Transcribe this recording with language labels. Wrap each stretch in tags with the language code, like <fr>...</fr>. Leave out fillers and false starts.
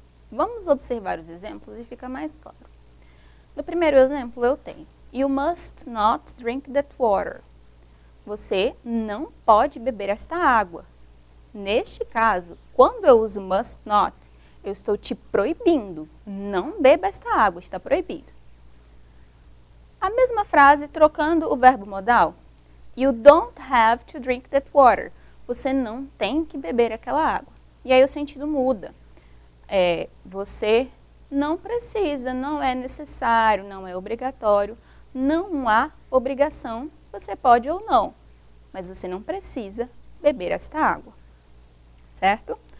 <pt>Vamos observar os exemplos e fica mais claro. No primeiro exemplo eu tenho</pt> <en>you must not drink that water.</en> <pt>Você não pode beber esta água. Neste caso, quando eu uso must not, eu estou te proibindo. Não beba esta água, está proibido. A mesma frase, trocando o verbo modal.</pt> <en>You don't have to drink that water.</en> <pt>Você não tem que beber aquela água. E aí o sentido muda. Você não precisa, não é necessário, não é obrigatório. Não há obrigação, você pode ou não, mas você não precisa beber esta água, certo?</pt>